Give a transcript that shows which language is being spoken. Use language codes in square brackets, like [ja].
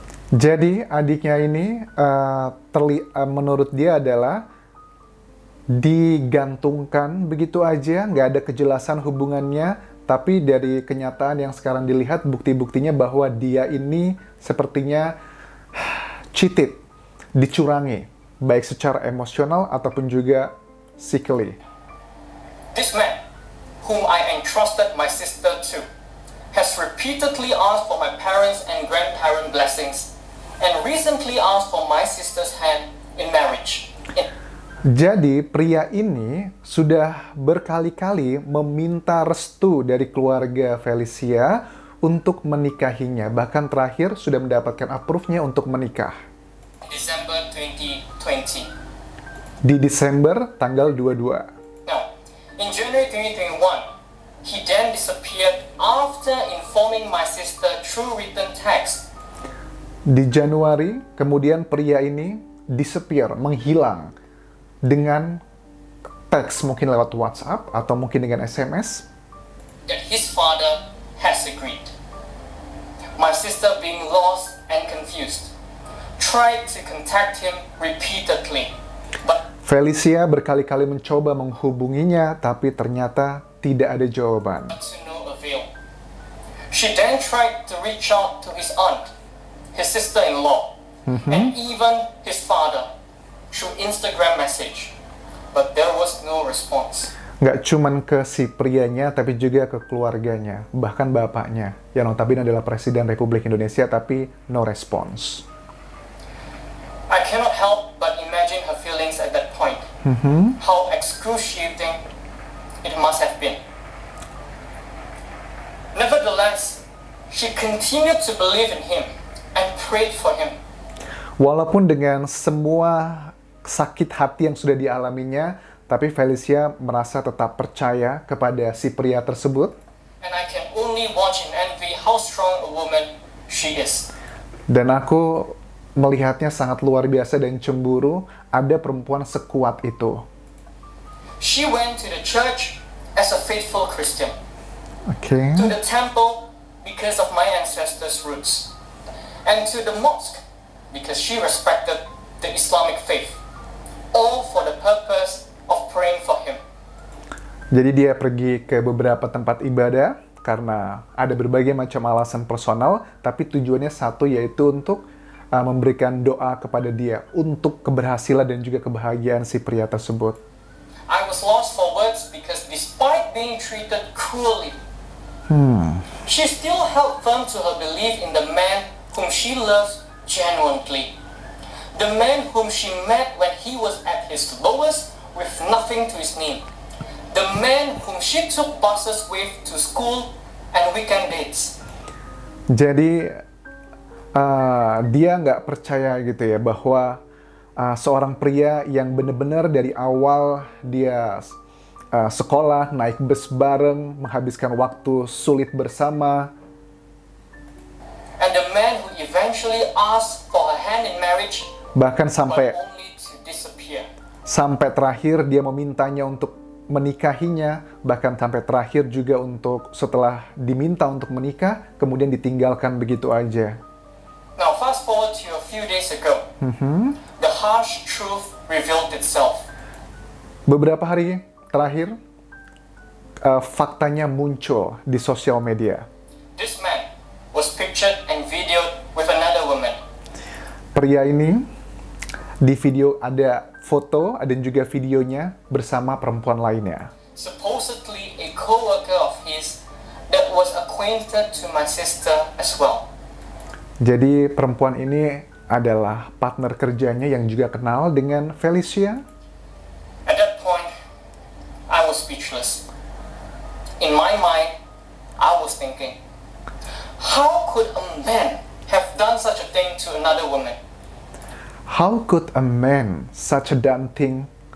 [id] Jadi adiknya ini menurut dia adalah digantungkan begitu aja, nggak ada kejelasan hubungannya, tapi dari kenyataan yang sekarang dilihat, bukti-buktinya bahwa dia ini sepertinya cheated, dicurangi, baik secara emosional ataupun juga psychically. [en] This man, whom I entrusted my sister to, has repeatedly asked for my parents' and grandparent blessings, and recently asked for my sister's hand in marriage. [id] Jadi pria ini sudah berkali-kali meminta restu dari keluarga Felicia untuk menikahinya. Bahkan terakhir sudah mendapatkan approve-nya untuk menikah. [en] December 2020. [id] Di Desember tanggal 22. [en] Now, in January 2021, he then disappeared after informing my sister through written text. [id] Di Januari, kemudian pria ini disappear, menghilang dengan teks, mungkin lewat WhatsApp atau mungkin dengan SMS. [en] That his father has agreed. My sister, being lost and confused, tried to contact him repeatedly, but [id] Felicia berkali-kali mencoba menghubunginya, tapi ternyata tidak ada jawaban. [en] to no avail. She then tried to reach out to his aunt, his sister-in-law, and even his father through Instagram message, but there was no response. [id] Nggak cuman ke si prianya, tapi juga ke keluarganya, bahkan bapaknya, yang notabene adalah Presiden Republik Indonesia, tapi [en] no response. I cannot help but imagine her feelings at that point. How excruciating it must have been. Nevertheless, she continued to believe in him and prayed for him. [id] Walaupun dengan semua sakit hati yang sudah dialaminya, tapi Felicia merasa tetap percaya kepada si pria tersebut. [en] And I can only watch and envy how strong a woman she is. [id] Dan aku melihatnya sangat luar biasa dan cemburu, ada perempuan sekuat itu. [en] She went to the church as a faithful Christian, [id] Oke. [en] to the temple because of my ancestors' roots, and to the mosque because she respected the Islamic faith, all for the purpose of praying for him. [id] Jadi dia pergi ke beberapa tempat ibadah karena ada berbagai macam alasan personal, tapi tujuannya satu, yaitu untuk memberikan doa kepada dia untuk keberhasilan dan juga kebahagiaan si pria tersebut. [en] I was lost for words because despite being treated cruelly, she still held firm to her belief in the man whom she loves genuinely. The man whom she met when he was at his lowest with nothing to his name. The man whom she took buses with to school and weekend dates. [id] Jadi dia nggak percaya gitu ya bahwa seorang pria yang benar-benar dari awal dia sekolah, naik bus bareng, menghabiskan waktu sulit bersama, [en] And the man who eventually asked for her hand in marriage, [id] bahkan [en] but [id] sampai [en] only to disappear. [id] terakhir dia memintanya untuk menikahinya, bahkan sampai terakhir juga untuk setelah diminta untuk menikah, kemudian ditinggalkan begitu aja. [en] Now fast forward to a few days ago. The harsh truth revealed itself. [id] Beberapa hari terakhir, faktanya muncul di sosial media. [en] This man was pictured and videoed with another woman. [id] Pria ini di video ada foto dan juga videonya bersama perempuan lainnya. [en] Supposedly a co-worker of his that was acquainted to my sister as well. [id] Jadi perempuan ini adalah partner kerjanya yang juga kenal dengan Felicia. [en] At that point, I was speechless. In my mind, I was thinking, how could a man have done such a thing to another woman? How could a man such a damn thing?